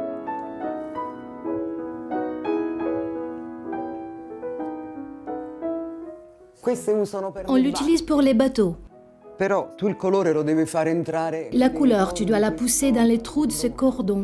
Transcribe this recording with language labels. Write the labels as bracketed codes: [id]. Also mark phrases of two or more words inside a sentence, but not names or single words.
[it] Queste usano per [fr] On l'utilise pour les bateaux. [it] Però tu il colore lo devi fare entrare. [fr] La couleur, tu dois la pousser dans les trous de ce cordon.